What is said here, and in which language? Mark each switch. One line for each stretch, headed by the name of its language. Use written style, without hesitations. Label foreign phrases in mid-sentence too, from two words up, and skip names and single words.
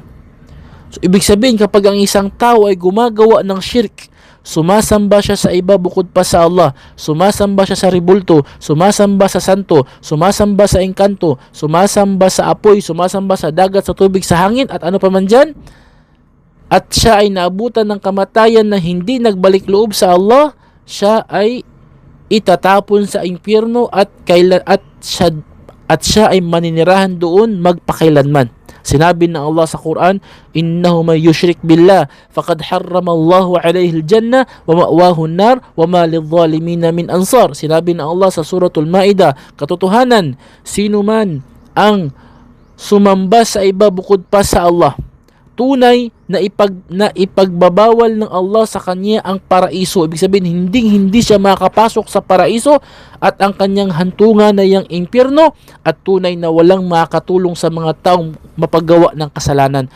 Filipino: So, ibig sabihin, kapag ang isang tao ay gumagawa ng shirk, sumasamba siya sa iba bukod pa sa Allah, sumasamba siya sa ribulto, sumasamba sa santo, sumasamba sa engkanto, sumasamba sa apoy, sumasamba sa dagat, sa tubig, sa hangin, at ano pa man dyan, at siya ay naabutan ng kamatayan na hindi nagbalik loob sa Allah, siya ay itatapon sa impyerno at siya ay maninirahan doon magpakailanman. Sinabi ng Allah sa Quran,
Arabic: إنه من يشرك بالله فقد حرم الله عليه الجنة ومأواه النار وما للظالمين من أنصار.
Filipino: Sinabi ng Allah sa suratul Maida, katotohanan, sino man ang sumamba sa iba bukod pa sa Allah, tunay na ipagbabawal ng Allah sa kanya ang paraiso. Ibig sabihin, hindi siya makapasok sa paraiso at ang kanyang hantungan na yung impyerno, at tunay na walang makatulong sa mga taong mapaggawa ng kasalanan.